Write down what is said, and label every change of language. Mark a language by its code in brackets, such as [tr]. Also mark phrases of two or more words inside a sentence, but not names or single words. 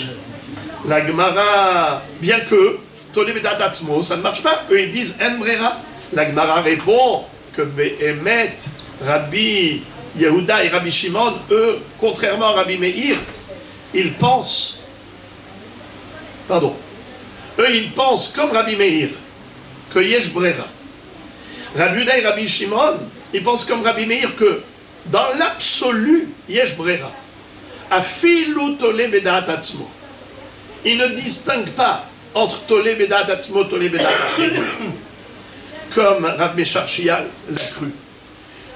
[fr] La Gemara, bien que [he] תולה בדעת עצמו, [fr] ça ne marche pas. Eux ils disent [he] אין ברירה. [fr] La Gemara répond que Behemet, Rabbi Yehuda et Rabbi Shimon, eux, contrairement à Rabbi Meir, ils pensent, ils pensent comme Rabbi Meir que [he] יש ברירה. [fr] Rabbi Yehuda et Rabbi Shimon, ils pensent comme Rabbi Meir que dans l'absolu, [he] יש ברירה. אפילו תולה בדעת עצמו. [fr] Il ne distingue pas entre [he] תולה בדעת עצמו, תולה בדעת אחרים, [fr] comme Rav Mesharchial l'a cru.